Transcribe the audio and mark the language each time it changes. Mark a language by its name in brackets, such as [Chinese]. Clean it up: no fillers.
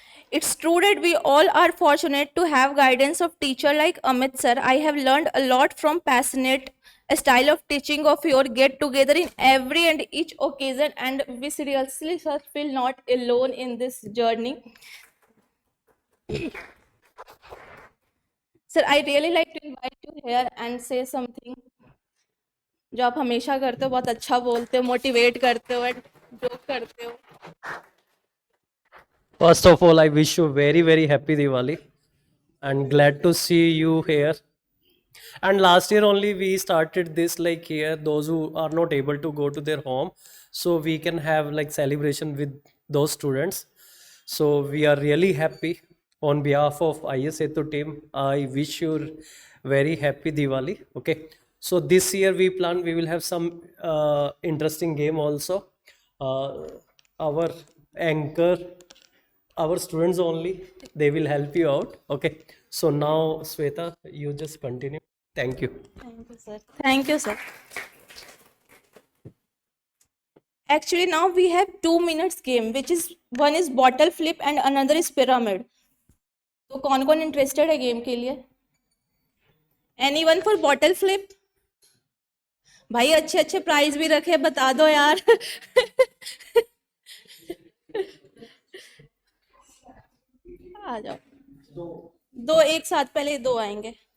[English] It's true that we all are fortunate to have guidance of teacher like Amit sir. I have learned a lot from passionate style of teaching of your get together in every and each occasion, and we seriously sir feel not alone in this journey. Sir, I really like to invite you here and say something [Hindi] जो आप हमेशा करते हो, बहुत अच्छा बोलते हो, motivate करते हो, जोक करते हो. [English] First of all, I wish you very, very happy Diwali and glad to see you here. And last year only we started this like here, those who are not able to go to their home, so we can have like celebration with those students. So we are really happy on behalf of ISA2 team. I wish you very happy Diwali. Okay. So this year we will have some interesting game also. Our anchor, our students only, they will help you out. Okay. So now Sweta, you just continue. Thank you. Thank you, sir. Thank you, sir. Actually, now we have 2 minutes game, which is one is bottle flip and another is pyramid. [Hindi] तो कौन कौन interested है game के लिए? [English] Anyone for bottle flip? [Hindi] भाई अच्छे अच्छे prize भी रखे, बता दो यार. आ जाओ. दो एक साथ, पहले दो आएंगे.